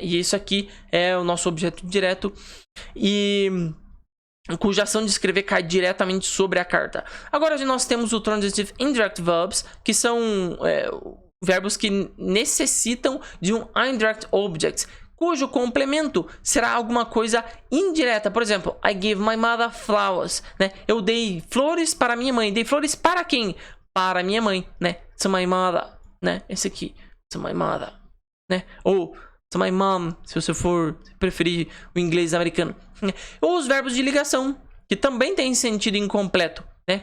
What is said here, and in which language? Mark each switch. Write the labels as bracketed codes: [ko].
[pt] E isso aqui é o nosso objeto direto e cuja ação de escrever cai diretamente sobre a carta. Agora nós temos o transitive indirect verbs, que são verbos que necessitam de um indirect object, cujo complemento será alguma coisa indireta. Por exemplo, [en] I gave my mother flowers, [pt] né? Eu dei flores para minha mãe. Dei flores para quem? Para minha mãe, né? [en] To my mother, [pt] né? Esse aqui, [en] to my mother, [pt] né? Ou [en] to my mom, [pt] se você for preferir o inglês americano. Ou os verbos de ligação, que também tem sentido incompleto, né?